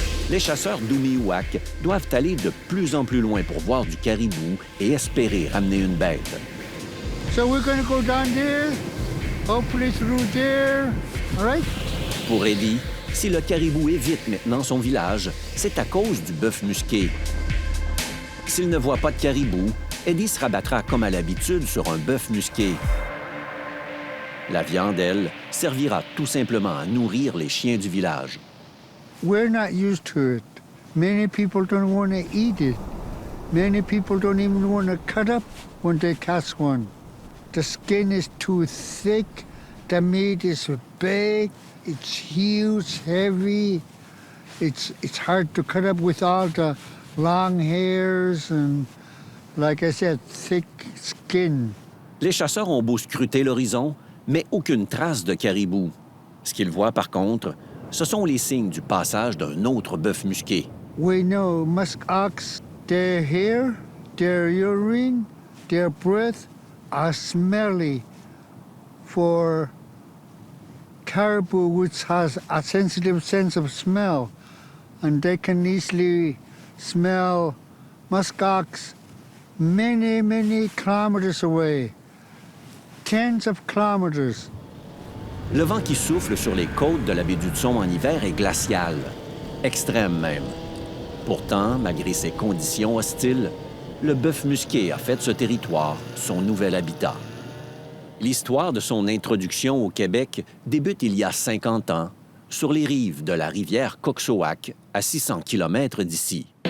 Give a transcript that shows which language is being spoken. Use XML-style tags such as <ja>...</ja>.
<fr>Les chasseurs d'Umihuac doivent aller de plus en plus loin pour voir du caribou et espérer ramener une bête.</fr> <en>So we're going to go down there, hopefully through there, all right?</en> <fr>Pour Eddie, si le caribou évite maintenant son village, c'est à cause du bœuf musqué. S'il ne voit pas de caribou, Eddie se rabattra comme à l'habitude sur un bœuf musqué. La viande, elle, servira tout simplement à nourrir les chiens du village.</fr> <en>We're not used to it. Many people don't want to eat it. Many people don't even want to cut up when they catch one. The skin is too thick, the meat is big, it's huge, heavy. It's hard to cut up with all the long hairs and, like I said, thick skin.</en> <fr>Les chasseurs ont beau scruter l'horizon, mais aucune trace de caribou. Ce qu'ils voient, par contre, ce sont les signes du passage d'un autre bœuf musqué.</fr> <en>We know musk ox, their hair, their urine, their breath are smelly for caribou, which has a sensitive sense of smell, and they can easily smell musk ox many, many kilometers away, tens of kilometers.</en> <fr>Le vent qui souffle sur les côtes de la baie d'Hudson en hiver est glacial, extrême même. Pourtant, malgré ces conditions hostiles, le bœuf musqué a fait de ce territoire son nouvel habitat. L'histoire de son introduction au Québec débute il y a 50 ans, sur les rives de la rivière Coxoac, à 600 km d'ici.</fr>